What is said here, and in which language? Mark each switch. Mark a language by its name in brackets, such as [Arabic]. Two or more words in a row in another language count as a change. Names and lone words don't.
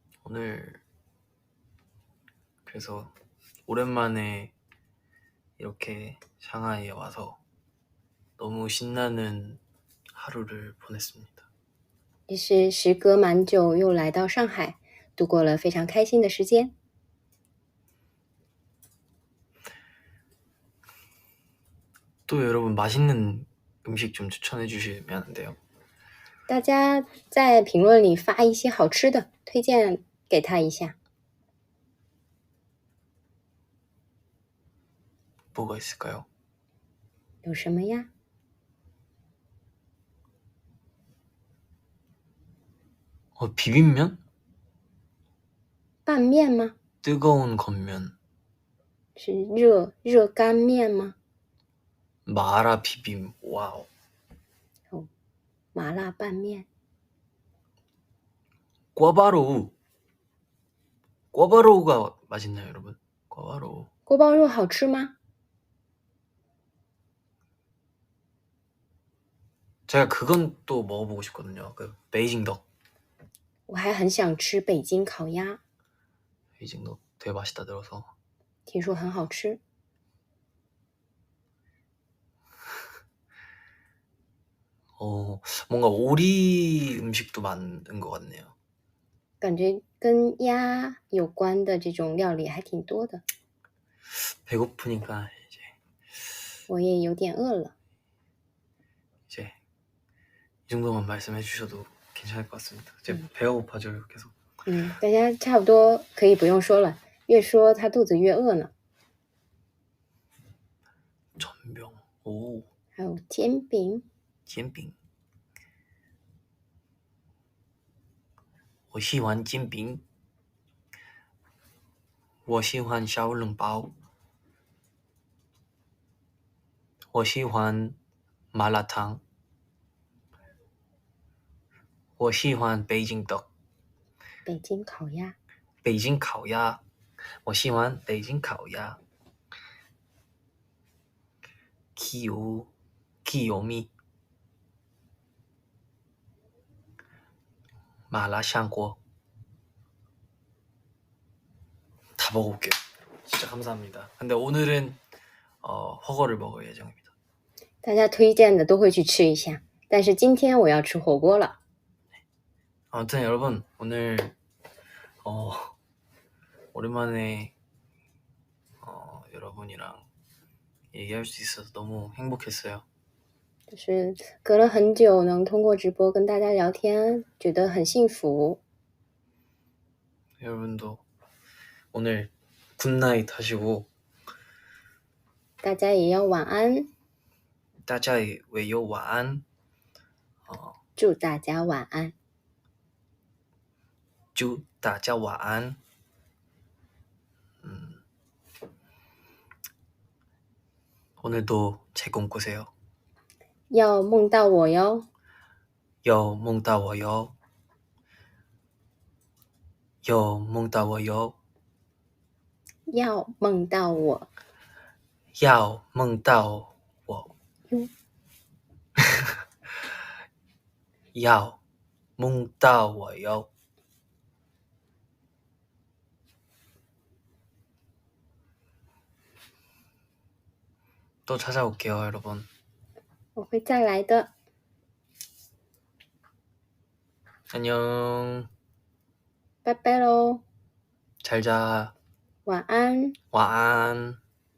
[Korean] 오늘 그래서 오랜만에 이렇게 상하이에 와서 너무 신나는 하루를 보냈습니다. [Chinese] 也是时隔蛮久又来到上海，度过了非常开心的时间。 [Korean] 또 여러분 맛있는 음식 좀 추천해 주시면 안 돼요? [Chinese] 大家在评论里发一些好吃的，推荐给他一下。 [Korean] 뭐가 있을까요? [Chinese] 有什么呀？ [Korean] 비빔면? [Chinese] 拌面吗？ [Korean] 뜨거운 겉면. [Chinese] 是热干面吗？ [Korean] 마라 비빔. 와우. [Chinese] 麻辣拌面。 [Korean] 꿔바로우. 꿔바로우가 맛있나요, 여러분? 꿔바로우. [Chinese] 锅包肉好吃吗？ [Korean] 제가 그건 또 먹어보고 싶거든요. 그 베이징덕. [Chinese] 我还很想吃北京烤鸭， [Korean] 베이징덕 되게 맛있다 들어서. [Chinese] 听说很好吃。 [Korean] 뭔가 오리 음식도 많은 것 같네요. [Chinese] 感觉跟鸭有关的这种料理还挺多的。 [Korean] 배고프니까 이제 [Chinese] 我也有点饿了。 [Korean] 이제 이 정도만 말씀해 주셔도 괜찮을 것 같습니다. 제 배가 고파져요, 계속. [Chinese] 大家差不多可以不用说了，越说他肚子越饿呢。 [Korean] 전병. 오, [Chinese] 还有煎饼，煎饼. 我喜欢煎饼. 我喜欢小笼包. 我喜欢麻辣烫. 我喜欢北京떡. 北京烤鸭，北京烤鸭. 我喜欢北京烤鸭. [Korean] 귀요미. [Chinese] 麻辣香锅. [Korean] 다 먹어볼게요. 진짜 감사합니다. 근데 오늘은 허거를 먹을 예정입니다. [Chinese] 大家推荐的都会去吃一下，但是今天我要吃火锅了。 [Korean] 아무튼 여러분 오늘 오랜만에 여러분이랑 얘기할 수 있어서 너무 행복했어요. [Chinese] 就是隔了很久能通过直播跟大家聊天，觉得很幸福。 [Korean] 여러분도 오늘 굿나잇 하시고 [Chinese] 大家也要晚安，大家也有晚安. 祝大家晚安。祝大家晚安. [Korean] 오늘도 제 꿈 꾸세요. [Chinese] 要梦到我哟，要梦到我哟. 要梦到我哟. 要梦到我。要梦到我. 要梦到我哟. [Korean] 또 찾아올게요, 여러분. [Chinese] 我会再来的。 [Korean] 안녕. [Chinese] 拜拜喽， [Korean] 잘 자. [Chinese] 晚安。晚安.